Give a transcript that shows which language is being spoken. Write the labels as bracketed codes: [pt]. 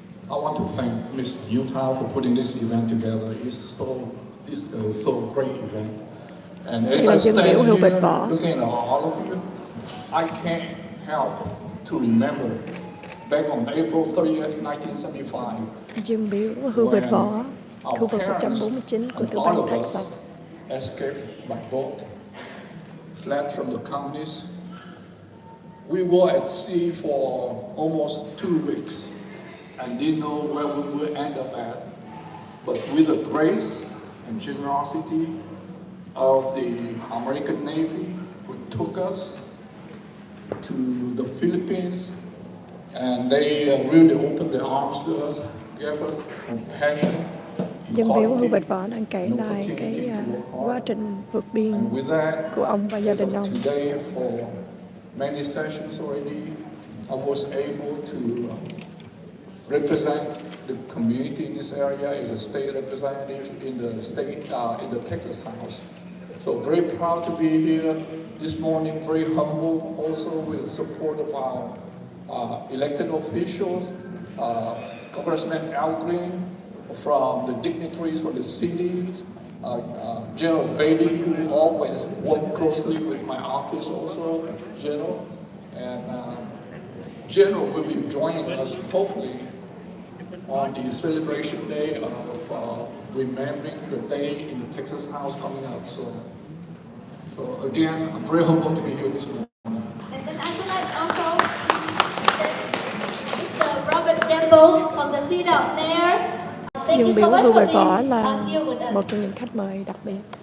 [en] I want to thank Ms. Utah for putting this event together. It's a so great event. And as I stand here looking at all of you, I can't help to remember back on April 30th, 1975. [vi] Dương biểu Hubert Võ, khu vực 149 của tiểu bang Texas. [en] Escaped by boat, fled from the communists. We were at sea for almost 2 weeks and didn't know where we would end up at. But with the grace and generosity of the American Navy, who took us to the Philippines, and they really opened their arms to us, gave us compassion. [vi] Dân biểu Hubert Võ đang kể lại cái quá trình vượt biên của ông và gia đình ông. [en] Today, for many sessions already, I was able to represent the community in this area as a state representative in the state, in the Texas House. So very proud to be here this morning, very humble also with the support of our elected officials, Congressman Al Green, from the dignitaries for the cities, General Bailey, who always worked closely with my office also, General, and General will be joining us hopefully on the celebration day of remembering the day in the Texas House coming up. So again, I'm very humbled to be here this morning. And then I would like also Mr. Robert Gamble from the city of Mayor. [vi] Dương biểu Hubert Võ là một trong những khách mời đặc biệt.